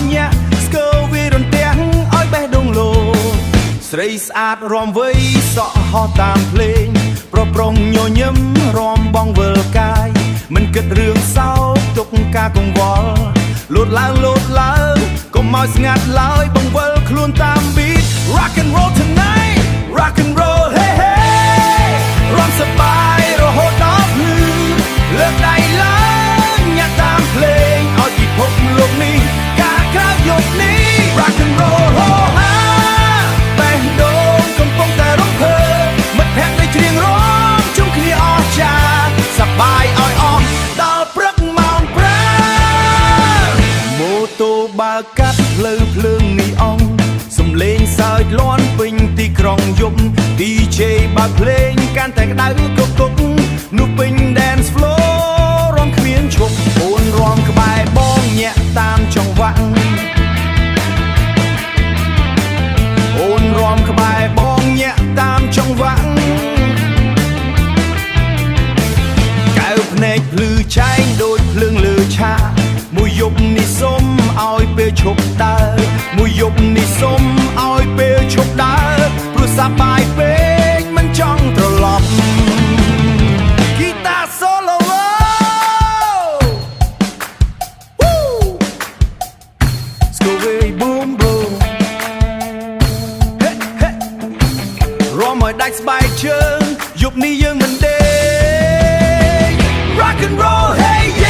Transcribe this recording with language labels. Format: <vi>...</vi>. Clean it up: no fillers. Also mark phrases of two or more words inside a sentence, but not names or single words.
<km>ញាក់ស្គរវារន្ទះឲ្យបេះដូងលោស្រីស្អាតរំវៃសក់ហោះតាមភ្លេងប្រប្រងញញឹមរំបងវិល កាយមិនគិតរឿងសោកទុកការកង្វល់លោតឡើងកុំឲ្យស្ងាត់ឡើយបង្វិល ខ្លួនតាម</km> <en>beat rock and roll tonight rock and roll hey hey</en> <km>រំសប្បាយរហូតដល់ភ្លឺលើកដៃឡើងញ៉ាំតាមភ្លេងឲ្យពិភពលោកនេះការក្រោយយប់នេះ</km> <en>rock and roll</en> <km>ហូហាបេះដូងកំពុងតែរំភើបមិត្តភក្តិដូចច្រៀងរាំជុំគ្នាអស្ចារ្យសប្បាយឲ្យអស់ដល់ព្រឹកម៉ោង 5ម៉ូតូបើកាត់ផ្លូវភ្លើងនីអង់សំលេងសើចលាន់ពេញទីក្រុងយប់ DJ បើកភ្លេងកាន់តែក្តៅគប់នោះពេញ</km> <en>dance floor</en> <km>រំគ្មានឈប់អូនរំក្បែរបងញាក់តាមចង្វាក់ អូនរំក្បែរបងញាក់តាមចង្វាក់កៅភ្នែកភ្លឺឆែងដូចភ្លើងលើឆាកមួយយប់នេះសុំឲ្យពេលឈប់ដើរមួយយប់នេះសុំឲ្យពេលឈប់ដើរព្រោះសប្បាយពេកមិនចង់ត្រឡប់ហ្គីតា solo</km> <en>Go away boom boom hey hey</en> <km>រំឲ្យដាច់ស្បែកជើងយប់នេះយើងមិនដេក</km> <en>rock and roll hey</en>